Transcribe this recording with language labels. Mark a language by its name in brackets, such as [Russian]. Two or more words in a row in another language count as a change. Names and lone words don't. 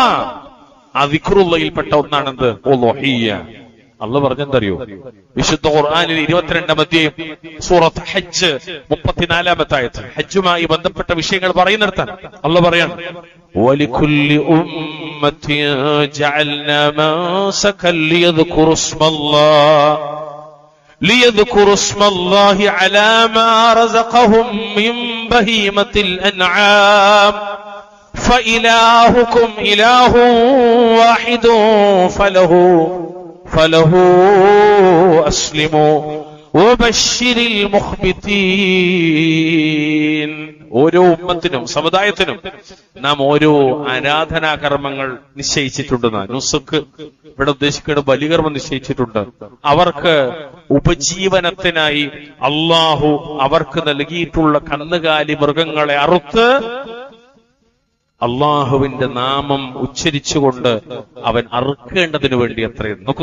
[Malayalam] ആ ദിക്റുള്ളയിൽപ്പെട്ട ഒന്നാണെന്ത്? ഉളുഹിയ്യ. അള്ളാഹ് പറഞ്ഞെന്തറിയോ? വിശുദ്ധ ഖുർആനിൽ 22-ാം അധ്യായം സൂറത്ത് ഹജ്ജ് 34-ാമത്തെ ആയത്ത്, ഹജ്ജുമായി ബന്ധപ്പെട്ട വിഷയങ്ങൾ പറയുന്നിടത്താണ് അള്ളാഹ് പറയാണ്, [Arabic] ولكل أمة جعلنا منسكا ليذكروا اسم الله على ما رزقهم من بهيمة الأنعام فإلهكم إله واحد فله أسلموا وبشر المخبتين. [Malayalam] ഓരോ ഉമ്മത്തിനും സമുദായത്തിനും നാം ഓരോ ആരാധനാകർമ്മങ്ങൾ നിശ്ചയിച്ചിട്ടുണ്ട്. നുസുക്ക് ഇവിടെ ഉദ്ദേശിക്കുന്ന ബലികർമ്മം നിശ്ചയിച്ചിട്ടുണ്ട്. അവർക്ക് ഉപജീവനത്തിനായി അള്ളാഹു അവർക്ക് നൽകിയിട്ടുള്ള കന്നുകാലി മൃഗങ്ങളെ അറുത്ത് അള്ളാഹുവിന്റെ നാമം ഉച്ചരിച്ചുകൊണ്ട് അവൻ അറുക്കേണ്ടതിന് വേണ്ടി അത്രയും നോക്കൂ.